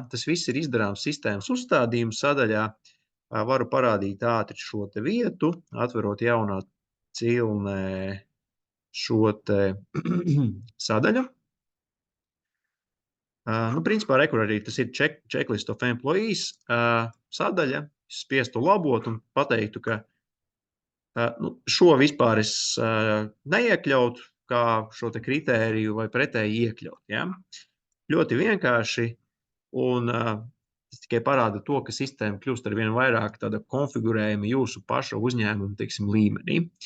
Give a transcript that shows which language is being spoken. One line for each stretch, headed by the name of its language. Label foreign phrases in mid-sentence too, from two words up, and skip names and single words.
Latvian: Tas viss ir izdarāms sistēmas uzstādījuma sadaļā. Varu parādīt ātri šo vietu, atverot jaunā cilnē šo sadaļu. Principā, rekur arī tas ir
English: checklist of employees
Latvian: sadaļa. Es spiestu labot un pateiktu, ka šo vispār es neiekļautu, kā šo kritēriju vai pretēji iekļaut. Ja? Ļoti vienkārši, un tas tikai parāda to, ka sistēma kļūst ar vien vairāk tāda konfigurējuma jūsu paša uzņēmuma, teiksim, līmenī.